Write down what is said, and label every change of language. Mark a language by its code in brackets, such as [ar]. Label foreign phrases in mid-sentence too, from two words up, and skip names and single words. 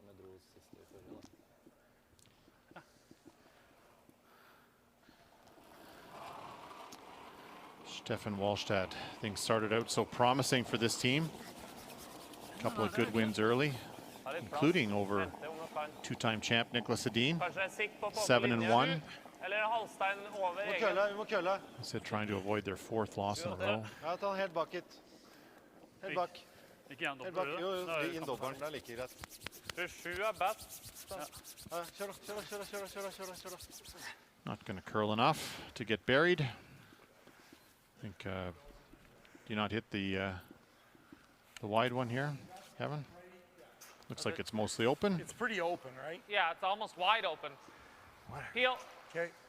[en] Stefan Wallstad. Things started out so promising for this team. A couple of good wins early, including over two-time champ Niklas Edin. 7-1. [no] Eller Halstein over Vi må egen. kølle, vi må kølle. [en] I said trying to avoid their fourth loss in a row. [no] Ja, ta den helt bak hit. Helt bak. Ikke gjennom Helt bak. det. Jo, jo, inn dobbelen. Det er like greit. 27 er best. Ja, kjør da, kjør da, kjør da, kjør da, kjør da, kjør da, kjør da. [en] Not going to curl enough to get buried. I think, do you not hit the wide one here, Kevin? Looks like it's mostly open. It's pretty open, right? Yeah, it's almost wide open. Peel. Okay.